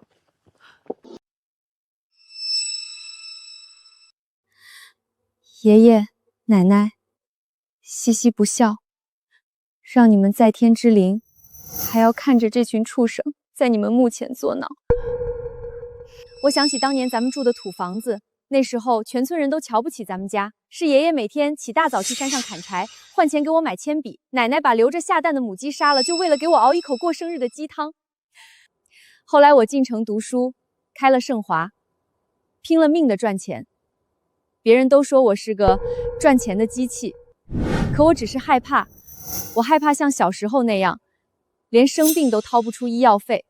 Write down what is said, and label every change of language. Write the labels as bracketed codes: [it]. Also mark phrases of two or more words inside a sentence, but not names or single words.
[zh] 爺爺奶奶，西西不孝，讓你們在天之靈，還要看着這群畜生在你們墓前作鬧。我想起當年咱們住的土房子，那時候全村人都瞧不起咱們家，是爺爺每天起大早去山上砍柴，換錢給我買鉛筆，奶奶把留着下蛋的母雞殺了，就為了給我熬一口過生日的雞湯。後來我進城讀書，開了盛華，拼了命的賺錢。別人都說我是個賺錢的機器，可我只是害怕，我害怕像小時候那樣，連生病都掏不出醫藥費。